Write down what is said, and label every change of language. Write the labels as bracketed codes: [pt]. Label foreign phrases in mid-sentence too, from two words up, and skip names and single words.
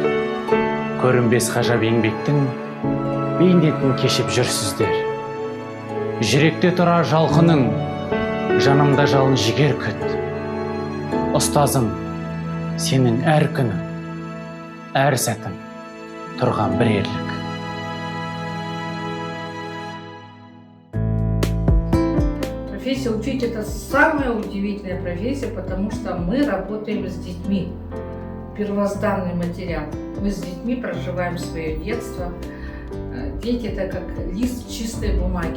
[kk] Көрінбес ғажап еңбектің бейнетін кешіп жүрсіздер. Жүректе тұра жалқының, жанымда жалын жігер күт. Ұстазым, сенің әр күні, әр сәтің тұрған бір ерлік. [ru] Профессия учитель – это самая удивительная профессия, потому что мы работаем с детьми. Первозданный материал. Мы с детьми проживаем свое детство. Дети – это как лист чистой бумаги.